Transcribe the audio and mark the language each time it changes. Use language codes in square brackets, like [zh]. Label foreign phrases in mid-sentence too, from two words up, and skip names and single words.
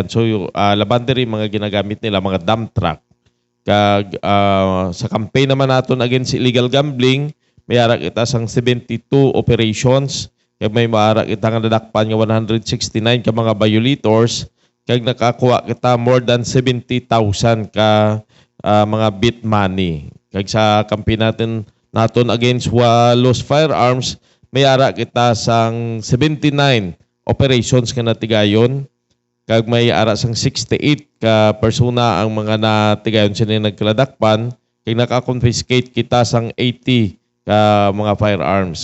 [hil] So laban diri mga ginagamit nila mga [en] dump truck. [hil] Kag sa campaign naman naton [en] against illegal gambling, [hil] may ara kita sang 72 operations. Kag may maara kita nga nadakpan nga 169 ka mga violators. Kag nakakuha kita [en] more than [hil] 70,000 ka mga bit money. Kag sa campaign naton [en] against lost firearms, [hil] may ara kita sang 79 operations nga natigayon. Kag may ara sang 68 ka persona ang mga natigayon sila nagkaladakpan. Kag naka-confiscate kita sang 80 ka mga firearms.